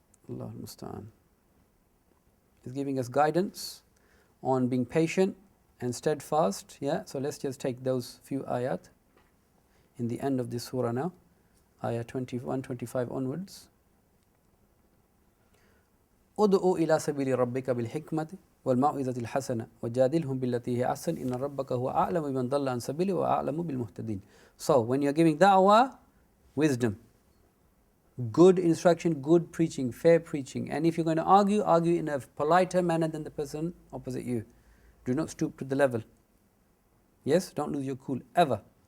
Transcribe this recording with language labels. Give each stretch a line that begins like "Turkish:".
English: Allah al-Musta'an. Is giving us guidance on being patient and steadfast. Yeah, so let's just take those few ayat in the end of this surah now, ayah 21, 25 onwards.
Arabic: ادعو إلى سبيل ربك بالحكمة والموعظة الحسنة وجادلهم بالتي هي أحسن إن ربك هو أعلم بمن ضل عن سبيله وأعلم بالمهتدين.
English: So when you're giving da'wah, wisdom, good instruction, good preaching, fair preaching. And if you're going to argue, argue in a politer manner than the person opposite you. Do not stoop to the level. Yes, don't lose your cool ever.